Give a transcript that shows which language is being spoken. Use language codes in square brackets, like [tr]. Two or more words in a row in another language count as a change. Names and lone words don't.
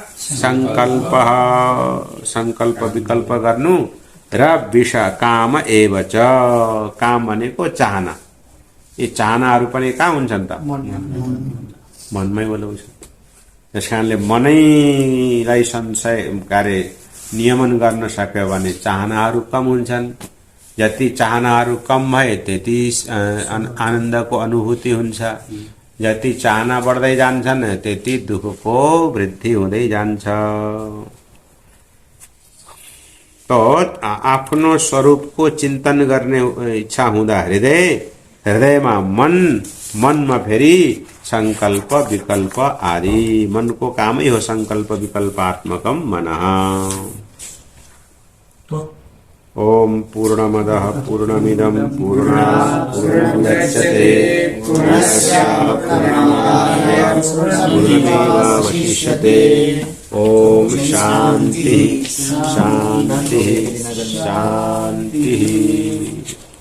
[ne] संकल्प विकल्प गर्नु र विष [sa] काम एव च [ne] काम भनेको चाहना यी चाहनाहरू पनि कहाँ हुन्छन् त मनमै बोलाउँछ त्यसकारणले मनैलाई संशय कार्य नियमन गर्न सक्यो भने चाहनाहरू कम हुन्छन् जति चाहनाहरू कम भए त्यति आनन्दको अनुभूति हुन्छ जति चाहना बढ्दै जान्छन् त्यति दुःखको वृद्धि हुँदै जान्छ तो आफ्नो स्वरूपको चिन्तन गर्ने इच्छा हुँदा हृदयमा मनमा फेरि संकल्प विकल्प आदि मनको कामै हो [sa] संकल्प विकल्पात्मकम मनः ओम पूर्णमदः पूर्णमिदं पूर्णात् पूर्णमुदच्यते पूर्णस्य पूर्णमादाय पूर्णमेवावशिष्यते ओम शांति शांति शांति